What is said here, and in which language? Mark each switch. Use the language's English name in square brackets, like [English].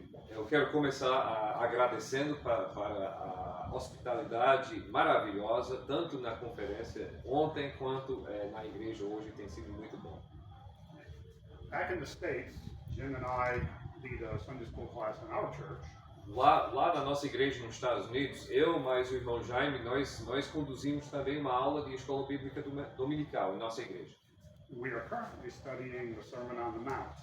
[Portuguese] Eu quero começar agradecendo para a hospitalidade maravilhosa, tanto na conferência ontem quanto na igreja hoje, tem sido muito bom. [English] Back in the States, Jim and I lead a Sunday school class in our church. [Portuguese] Lá na nossa igreja nos Estados Unidos, eu mais o irmão Jaime, nós conduzimos também uma aula de escola bíblica dominical em nossa igreja. [English] We are currently studying the Sermon on the Mount.